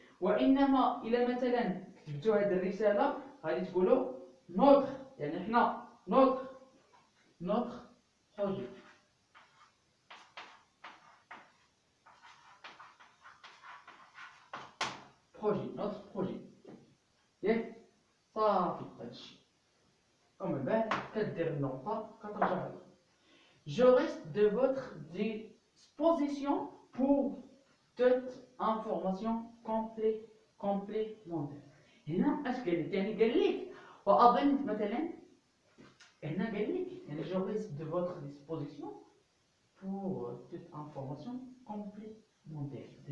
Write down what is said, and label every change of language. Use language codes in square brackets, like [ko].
[ar] وانما الى مثلا كتبتوا هذه الرساله غادي تقولوا نوتر يعني حنا نوتر بروجي نوتر بروجي ياك. صافي هادشي. ومن بعد كدير النقطه كترجع لها. [fr] Je reste de votre disposition pour toute information complémentaire. [ar] هنا اش قال لك؟ يعني قال لك واظن مثلا هنا قال لك يعني [fr] je reste de votre disposition pour toute information complémentaire.